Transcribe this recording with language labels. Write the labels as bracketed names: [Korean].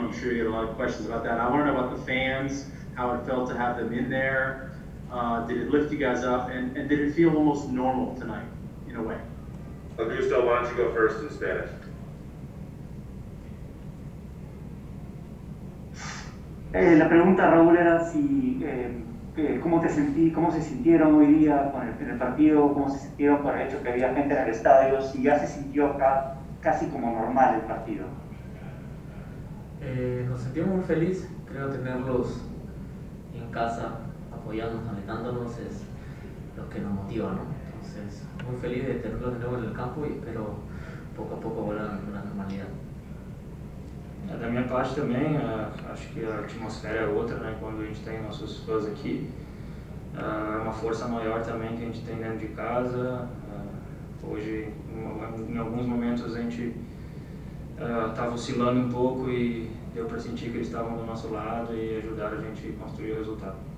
[English] I'm sure you get a lot of questions about that. I want to know about the fans, how it felt to have them in there. Did it lift you guys up? And did it feel almost normal tonight, in a way? Augusto, why don't you go first in Spanish? [Spanish] La pregunta, Raúl, era si cómo se sintieron hoy día en el partido, cómo se sintieron por el hecho que había gente en el estadio, si ya se sintió acá casi como normal el partido. Nos sentimos muy felices, creo tenerlos en casa apoyándonos, alentándonos es lo que nos motiva, ¿no? Entonces, muy feliz de tenerlos de nuevo en el campo y espero poco a poco volver a una normalidad. [Portuguese] Da minha parte também, acho que a atmosfera é outra, né, quando a gente tem nossos fãs aqui. É uma força maior também que a gente tem dentro de casa. Hoje, em alguns momentos, a gente estava oscilando um pouco e deu para sentir que eles estavam do nosso lado e ajudaram a gente a construir o resultado.